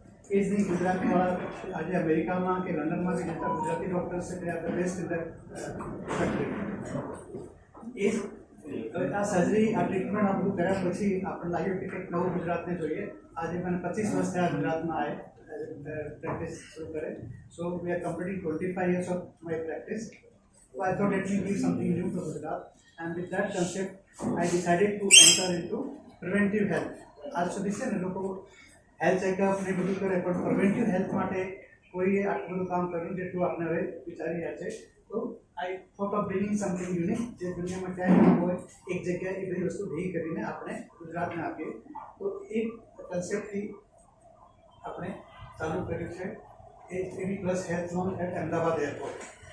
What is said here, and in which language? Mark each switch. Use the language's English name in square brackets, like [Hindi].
[Gujarati] એ જ નહીં, ગુજરાતવાળા આજે અમેરિકામાં કે લંડનમાં કે જેટલા ગુજરાતી ડૉક્ટર્સ છે તે [English] Are the best in the country. [Gujarati] એ જ હવે આ સર્જરી આ ટ્રીટમેન્ટ આ બધું કર્યા પછી આપણને લાગ્યું કે કંઈક નવું ગુજરાતને જોઈએ. આજે મને 25 વર્ષ થયા ગુજરાતમાં આવે પ્રેક્ટિસ શરૂ કરે. [English] So we are completing 25 years of my practice. So I thought let me give something new to Gujarat, and with that concept I decided to enter into preventive health. [Gujarati] આજ સુધી છે ને લોકો હેલ્થ ચેકઅપ ને બધું કરે, પણ પ્રિવેન્ટિવ હેલ્થ માટે કોઈએ આટલું બધું કામ કર્યું જેટલું આપણે હવે વિચારી રહ્યા છે. તો [English] I thought of bringing something unique, [Gujarati] જે દુનિયામાં ક્યાંય ન હોય, એક જગ્યાએ એ બધી વસ્તુ ભેગી કરીને આપણે ગુજરાતને આપીએ. તો એ કન્સેપ્ટથી આપણે ચાલુ કર્યું છે એવી plus health loan at Ahmedabad airport.